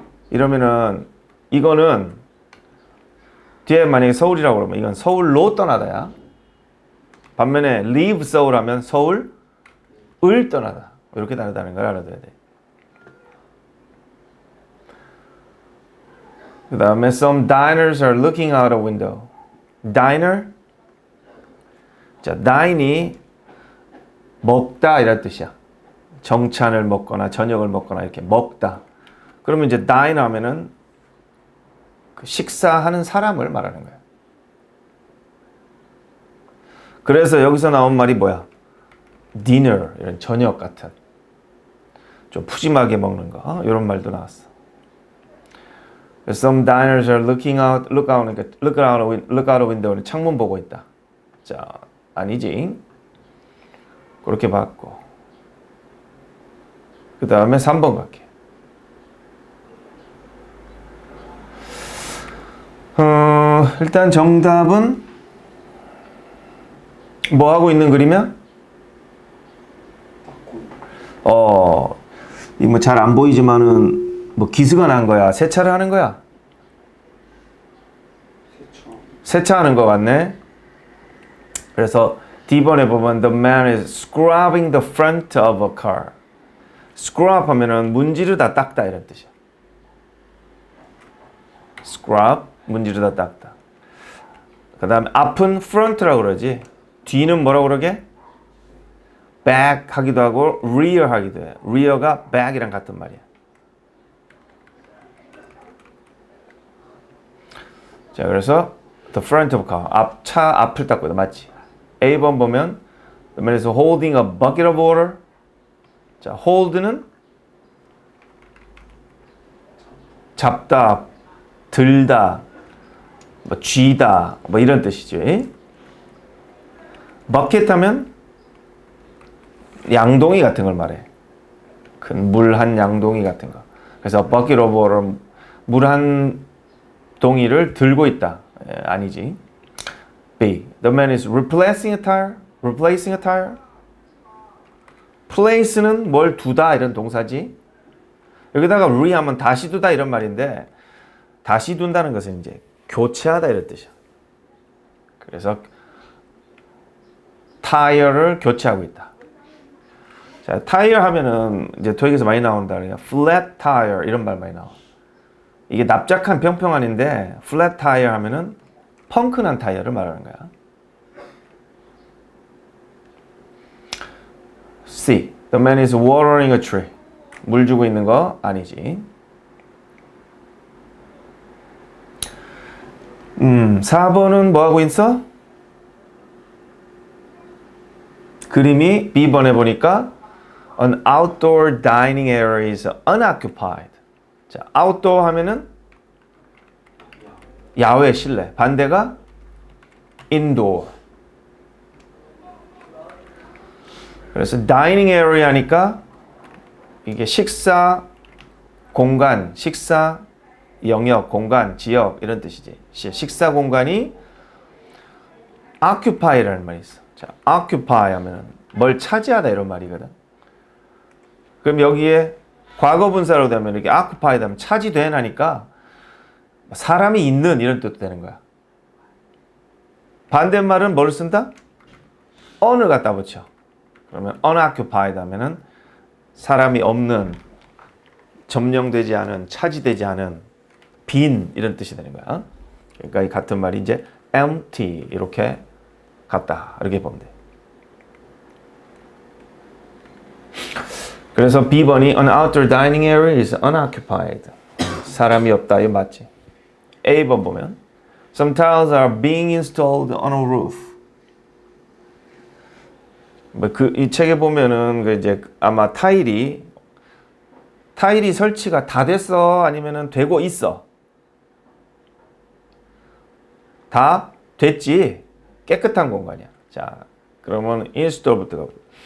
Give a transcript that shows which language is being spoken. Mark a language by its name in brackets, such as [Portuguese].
[Korean] 이러면은 이거는 뒤에 만약에 서울이라고 그러면 이건 서울로 떠나다야. 반면에 leave 서울 하면 서울을 떠나다. 이렇게 다르다는 걸 알아둬야 돼. 그 다음에 [English] some diners are looking out a window. diner. [Korean] 자, dine이 먹다 이런 뜻이야. 정찬을 먹거나 저녁을 먹거나 이렇게 먹다. 그러면 이제 dine 하면은 그 식사하는 사람을 말하는 거야. 그래서 여기서 나온 말이 뭐야? dinner, 이런 저녁 같은 좀 푸짐하게 먹는 거, 이런 말도 나왔어. [English] Some diners are look out a window는 [Korean] 창문 보고 있다. 자, 아니지. 그렇게 봤고. 그 다음에 3번 갈게. 일단 정답은 뭐 하고 있는 그림이야? 이 뭐 잘 안 보이지만은 뭐 기스가 난 거야. 세차를 하는 거야. 세차하는 거 같네. 그래서 D번에 보면 [English] the man is scrubbing the front of a car. [Korean] scrub 하면은 문지르다 닦다 이런 뜻이야. scrub 문지르다 닦다. 그 다음에 앞은 front라고 그러지. 뒤는 뭐라고 그러게? back 하기도 하고 rear 하기도 해. rear가 back이랑 같은 말이야. 자, 그래서 [English] the front of a car. [Korean] 차 앞을 닦고 있다. 맞지? A번 보면 [English] the man is holding a bucket of water. [Korean] 자, hold는 잡다, 들다, 뭐 쥐다, 뭐 이런 뜻이지. 버켓 하면 양동이 같은 걸 말해. 큰 물 한 양동이 같은 거. 그래서 [English] bucket of water, [Korean] 물 한 동이를 들고 있다. 아니지. B. [English] The man is replacing a tire. Replacing a tire. [Korean] place는 뭘 두다 이런 동사지. 여기다가 re하면 다시 두다 이런 말인데 다시 둔다는 것은 이제 교체하다 이런 뜻이야. 그래서 타이어를 교체하고 있다. 자, 타이어 하면은 이제 토익에서 많이 나온다. 그러니까 flat tire 이런 말 많이 나와. 이게 납작한 평평한인데 flat tire 하면은 펑크난 타이어를 말하는 거야. [English] C. The man is watering a tree. [Korean] 물 주고 있는 거 아니지. 4번은 뭐 하고 있어? 그림이 B번에 보니까 [English] An outdoor dining area is unoccupied. [Korean] 자, outdoor 하면은 야외 실내. 반대가 indoor. 그래서 dining area니까 이게 식사 공간, 식사 영역, 공간, 지역 이런 뜻이지. 식사 공간이 occupy라는 말이 있어. 자, occupy 하면은 뭘 차지하다 이런 말이거든. 그럼 여기에 과거 분사로 되면 이렇게 occupied 하면 차지된 하니까 사람이 있는 이런 뜻도 되는 거야. 반대말은 뭘 쓴다? on을 갖다 붙여. 그러면 unoccupied 하면은 사람이 없는, 점령되지 않은, 차지되지 않은, 빈 이런 뜻이 되는 거야. 그러니까 이 같은 말이 이제 empty 이렇게 같다 이렇게 보면 돼. 그래서 B번이 [English] An outdoor dining area is unoccupied. [Korean] 사람이 없다 이거 맞지? A번 보면 [English] Some tiles are being installed on a roof. [Korean] 이 책에 보면은 이제 아마 타일이 설치가 다 됐어 아니면은 되고 있어? 다 됐지. 깨끗한 공간이야. 자, 그러면 install부터 가보자.